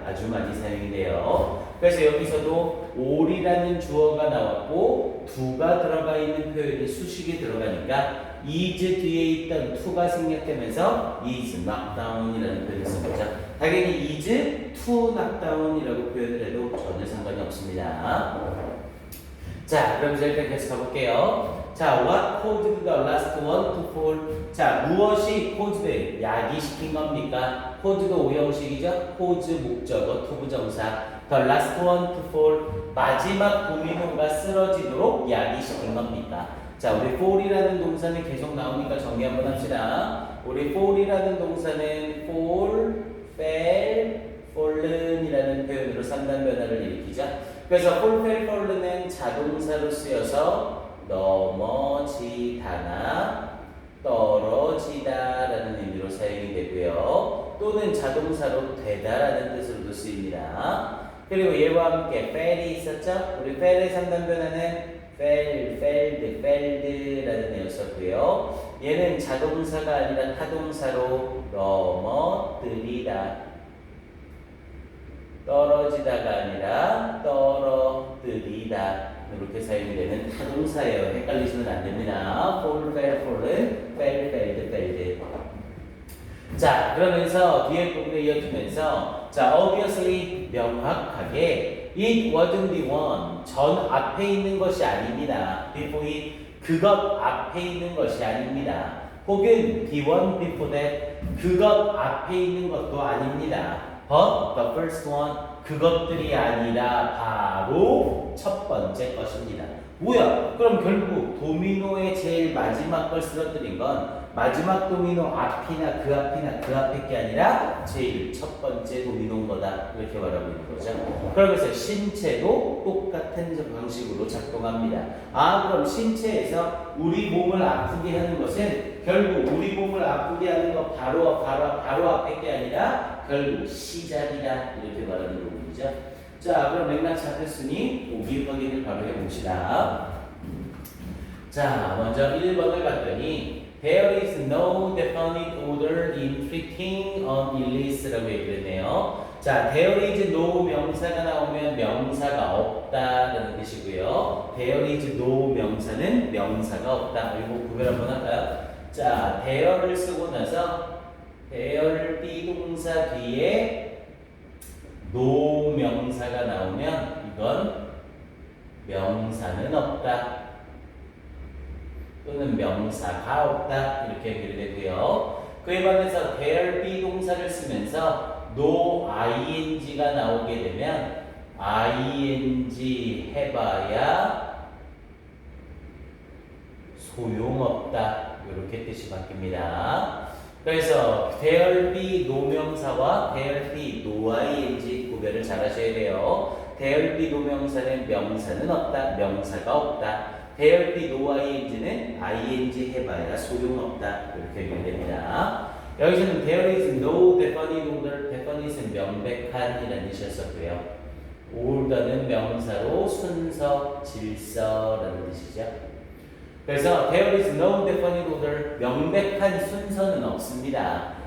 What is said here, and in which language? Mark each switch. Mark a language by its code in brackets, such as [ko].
[ko] 아주 많이 사용이 돼요. 그래서 여기서도 all이라는 주어가 나왔고 두가 들어가 있는 표현이 수식이 들어가니까 is 뒤에 있던 to가 생략되면서 [en] is knocked down [ko] 이라는 표현을 쓴 거죠. 당연히 [en] is to knock down [ko] 이라고 표현을 해도 전혀 상관이 없습니다. 자, 그럼 이제 일단 계속 가볼게요. [en] 자, what caused the last one to fall? [ko] 자, 무엇이 caused, 야기시킨 겁니까? caused 오형식이죠? cause 목적어, 투부정사. [en] the last one to fall, [ko] 마지막 도미노가 쓰러지도록 야기시킨 겁니까? 자, 우리 fall이라는 동사는 계속 나오니까 정리 한번 합시다. 우리 fall이라는 동사는 [en] fall, fell, fallen [ko] 이라는 표현으로 3단 변화를 일으키죠. 그래서 fall, fell, fallen은 자동사로 쓰여서 넘어지다나 떨어지다라는 의미로 사용이 되고요. 또는 자동사로 되다라는 뜻으로도 쓰입니다. 그리고 얘와 함께 fell이 있었죠? 우리 fell의 3단 변화는 [en] fell, felled, felled [ko] 라는 애였었고요. 얘는 자동사가 아니라 타동사로 넘어뜨리다. 떨어지다가 아니라 떨어뜨리다. 이렇게 사용이 되는 타동사예요. 헷갈리시면 안 됩니다. [en] fall, fell, fallen, fell, felled, felled. [ko] 자, 그러면서 뒤에 부분에 이어지면서 자, obviously 명확하게 [en] it wasn't the one [ko] 전 앞에 있는 것이 아닙니다. [en] before it [ko] 그것 앞에 있는 것이 아닙니다. 혹은 [en] the one before that [ko] 그것 앞에 있는 것도 아닙니다. [en] but the first one [ko] 그것들이 아니라 바로 첫 번째 것입니다. 뭐야? 그럼 결국 도미노의 제일 마지막 걸 쓰러뜨린 건 마지막 도미노 앞이나 그 앞이나 그 앞에 게 아니라 제일 첫 번째 도미노인 거다. 이렇게 말하고 있는 거죠. 그러면서 신체도 똑같은 방식으로 작동합니다. 아, 그럼 신체에서 우리 몸을 아프게 하는 것은 결국 우리 몸을 아프게 하는 거 바로 앞에 게 아니라 결국 시작이다. 이렇게 말하는 부분이죠. 자, 그럼 맥락 잡혔으니 보기 확인을 바로 해봅시다. [en] 자, 먼저 1번을 봤더니 There is no definite order in treating an illness [ko] 라고 얘기를 했네요. 자, there is no 명사가 나오면 명사가 없다라는 뜻이고요. There is no 명사는 명사가 없다. 그리고 구별 한번 할까요? 자, there를 쓰고 나서 there 비동사 뒤에 no 명사가 나오면 이건 명사는 없다. 또는 명사가 없다. 이렇게 연결이 되고요. 그에 반해서 there 비동사를 쓰면서 no ing가 나오게 되면 ing 해봐야 소용없다. 이렇게 뜻이 바뀝니다. 그래서 there be 노명사와 there be no ing 구별을 잘 하셔야 돼요. there be 노명사는 명사는 없다. 명사가 없다. there be no ing는 ing 해봐야 소용없다. 이렇게 연결됩니다. 여기서는 [en] there is no definite order, [ko] definite은 명백한 이라는 뜻이었었고요. order는 명사로 순서, 질서라는 뜻이죠. 그래서 [en] there is no definite order, [ko] 명백한 순서는 없습니다.